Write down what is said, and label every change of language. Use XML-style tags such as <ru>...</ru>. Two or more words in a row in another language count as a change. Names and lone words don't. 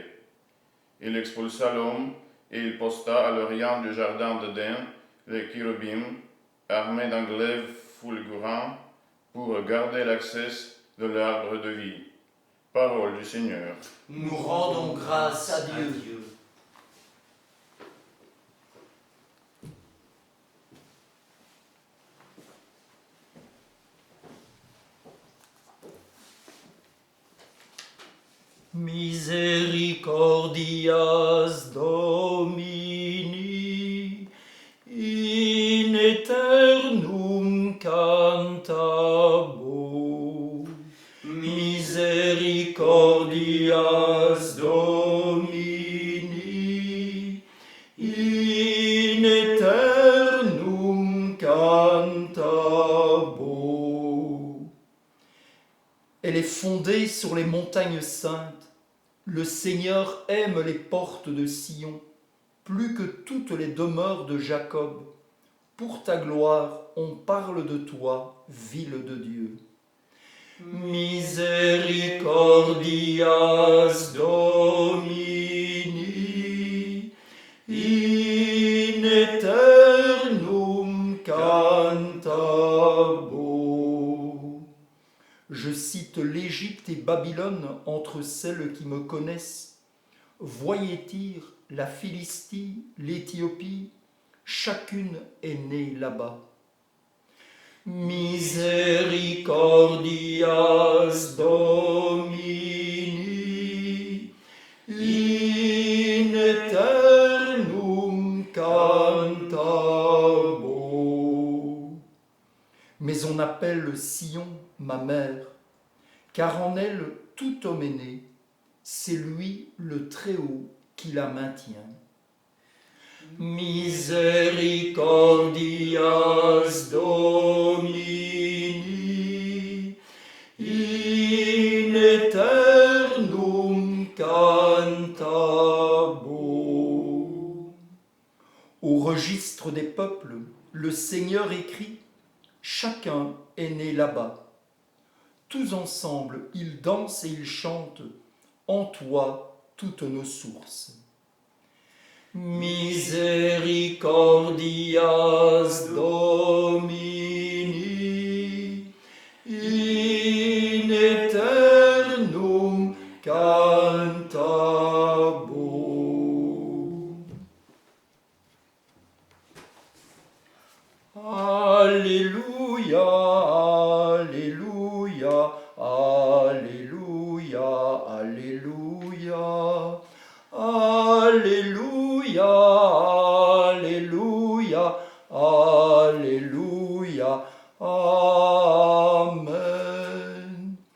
<fr>Il expulsa l'homme, et il posta à l'orient du jardin d'Éden les chérubins, armés d'un glaive fulgurant, pour garder l'accès de l'arbre de vie. Parole du Seigneur. Nous rendons grâce à Dieu.</fr> <la>Misericordias Domini in aeternum cantabo. Misericordias Domini in aeternum cantabo.</la> <fr>Elle est fondée sur les montagnes saintes. Le Seigneur aime les portes de Sion, plus que toutes les demeures de Jacob. Pour ta gloire, on parle de toi, ville de Dieu.</fr> <la>Misericordias Domini in aeternum cantabo.</la> <fr>Je cite l'Égypte et Babylone entre celles qui me connaissent. Voyez Tyr, la Philistie, l'Éthiopie, chacune est née là-bas.</fr> <la>Misericordias Domini in aeternum cantabo.</la> <fr>Mais on appelle Sion ma mère, car en elle tout homme est né, c'est lui le Très-Haut qui la maintient.</fr> <la>Misericordias Domini in aeternum cantabo.</la> <fr>Au registre des peuples, le Seigneur écrit « Chacun est né là-bas ». Tous ensemble, ils dansent et ils chantent, en toi toutes nos sources.</fr> <la>Misericordias Domini in aeternum cantabo.</la> <fr>Alléluia, Alléluia, Alléluia, Alléluia, Alléluia, Alléluia, Alléluia, Amen.</fr>